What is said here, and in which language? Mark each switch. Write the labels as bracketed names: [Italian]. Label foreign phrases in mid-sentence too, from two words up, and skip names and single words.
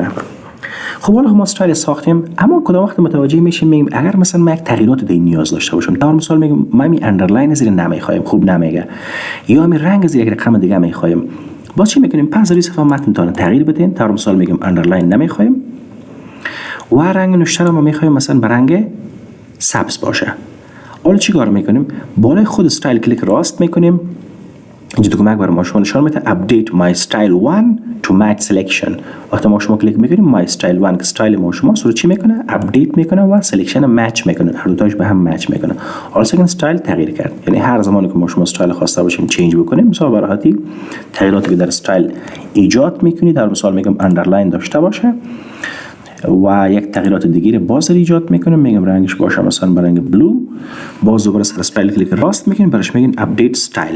[Persian] خب حالا ما استایل ساختیم، اما کدام وقت متوجه میشیم میگیم اگر مثلا من یک تغییرات دیگه نیاز داشته باشم، در مثال میگم من می اندرلاین زیر نمیخوایم، خوب نمیگه، یا می رنگ زیر یک رقم دیگه میخوایم، باز چی میکنیم؟ پس در صفحه متن تان تغییر بدین. در مثال میگم اندرلاین نمیخوایم و رنگ نوشته رو ما میخوایم مثلا به رنگ سبز باشه. حالا چی کار میکنیم؟ بالای خود استایل کلیک راست میکنیم. اینجا دکمه برای ما شما نشان میده [English] update my style 1 to match selection. [Persian] وقتی ما شما کلیک میکنیم [English] my style 1 [Persian] که استایل ما شما رو چی میکنه؟ update میکنه و سلکشن مچ میکنه، هر دو تاش به هم مچ میکنه. حالا سکن استایل تغییر کرد، یعنی هر زمانی که ما شما استایل خواسته باشیم چنج بکنیم، مثلا برای راحتی تغییراتی که در استایل ایجاد میکنید، در مثال میگم اندرلاین داشته باشه و یک تغییرات دیگه باز ایجاد میکنیم، میگم رنگش باشه مثلا به رنگ بلو، باز دوباره سر استایل کلیک راست میکنیم، براش میگین [English] update style.